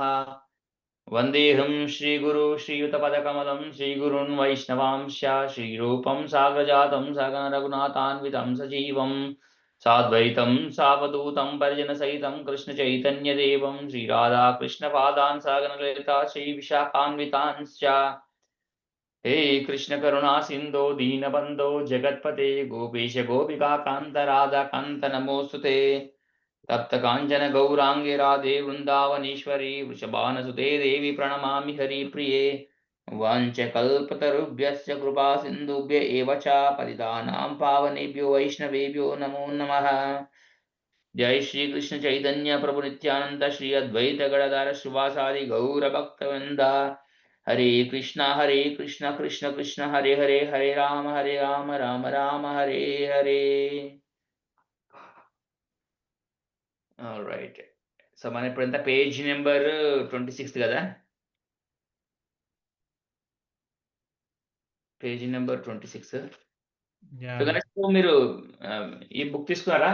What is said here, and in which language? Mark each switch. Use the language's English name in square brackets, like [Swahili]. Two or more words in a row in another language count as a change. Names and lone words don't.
[Sanskrit] వందేహం శ్రీగురు శ్రీయుతపదకమలం శ్రీగురున్ వైష్ణవాంశ శ్రీరూపం సాగ్రజాతం సగణ రఘునాథాన్వితం సజీవం సాద్వైతం సావధూతం పరిజన సహితం కృష్ణ చైతన్యదేవం శ్రీరాధా కృష్ణ పాదాన్ సాగన లలిత శ్రీ విశాఖాన్వితాంశ్చ. हे कृष्ण करुणा सिंधो दीनबंधो जगत्पते गोपीश गोपिका कांत राधा कांत नमोस्तुते. तप्त कांचन गौरांगे राधे वृंदावनेश्वरी वृषभानुसुते देवी प्रणमामि हरिप्रिये. वाञ्छकल्पतरुभ्यश्च कृपा सिन्धुभ्य एव च पतितानां पावनेभ्यो वैष्णवेभ्यो नमो नमः. जय श्री कृष्ण चैतन्य प्रभु नित्यानंद श्री अद्वैत गदाधर श्रीवासादि गौर भक्तवृंद. हरे कृष्णा कृष्ण कृष्ण हरे हरे, हरे राम राम राम हरे हरे. [English] All right. [Telugu] సో మనం ఇప్పుడు ఎంత [English] page number [Telugu] 26 కదా? [English] page number 26. [Telugu] మీరు ఈ బుక్ తీసుకున్నారా?